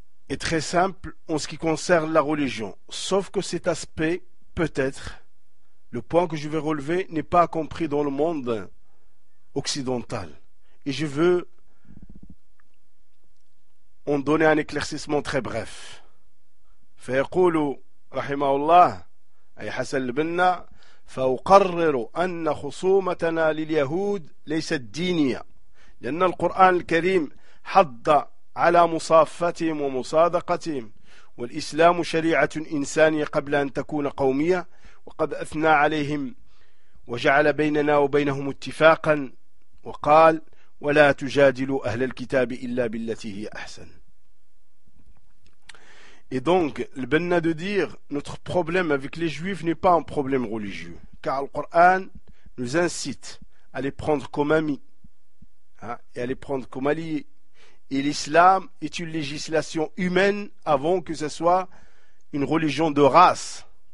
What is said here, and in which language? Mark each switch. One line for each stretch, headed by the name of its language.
French: En ce qui concerne la religion, sauf que cet aspect, peut-être, le point que je vais relever, n'est pas compris dans le monde occidental. Et je veux en donner un éclaircissement très bref.
Arabic: فيقول رحمه الله أي حسن البنا فأقرر أن خصومتنا لليهود ليست دينية، لأن القرآن الكريم حض على مصافتهم ومصادقتهم، والإسلام شريعة إنسانية قبل أن تكون قومية، وقد أثنى عليهم وجعل بيننا وبينهم اتفاقا وقال ولا تجادلوا أهل الكتاب إلا بالتي هي أحسن.
French: Et donc, le Banna de dire, notre problème avec les juifs n'est pas un problème religieux. Car le Coran nous incite à les prendre comme amis, hein, et à les prendre comme alliés. Et l'islam est une législation humaine avant que ce soit une religion de race.